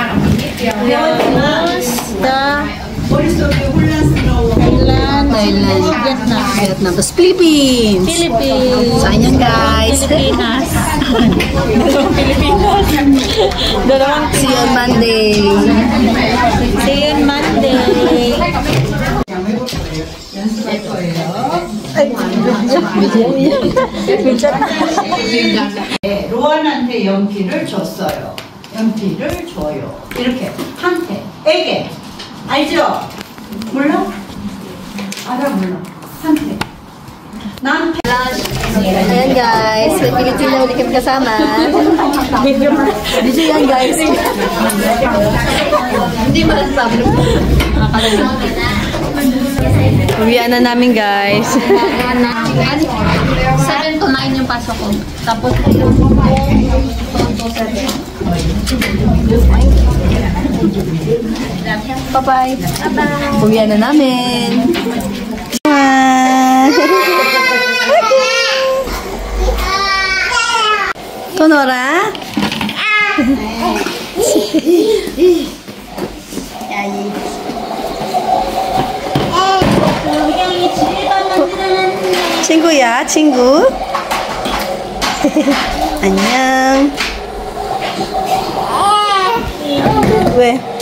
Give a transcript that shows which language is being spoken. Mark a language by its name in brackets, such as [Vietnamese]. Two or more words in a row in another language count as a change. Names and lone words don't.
[Filipino] Thailand, Vietnam, tapos Philippines. So, ayan guys. Pilipinas. Dalawang [English] See you on Monday. [Korean] 로안한테 연필을 줬어요. 연필을 줘요. 이렇게 한테에게 알죠? 몰라? 알아 몰라. 한테. 나한테. [Filipino] Ayan guys, may Pilipino ulit kami kasama. Video yan guys. Hindi mo lang sabi. Uwian na namin guys. 7 to 9 yung pasok ko. Tapos [English] Bye-bye. [Filipino] Uwian na namin. Tonora? [Korean] 친구야, 친구. 안녕. 왜?